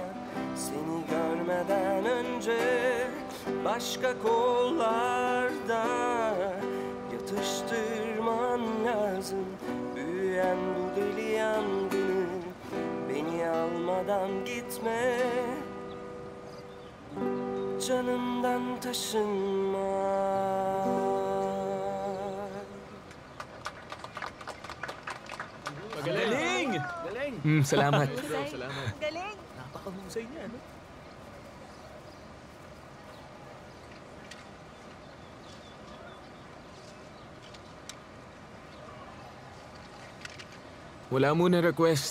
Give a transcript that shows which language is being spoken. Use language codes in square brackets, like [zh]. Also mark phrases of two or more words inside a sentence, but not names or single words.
[tr] Seni görmeden önce başka kollarda yatıştırman lazım. Büyüyen bu deli yangını beni almadan gitme. Canımdan taşınma. [tl] Galing! Galing! Salamat. Galing. Napakahusay niya, no? Wala muna request.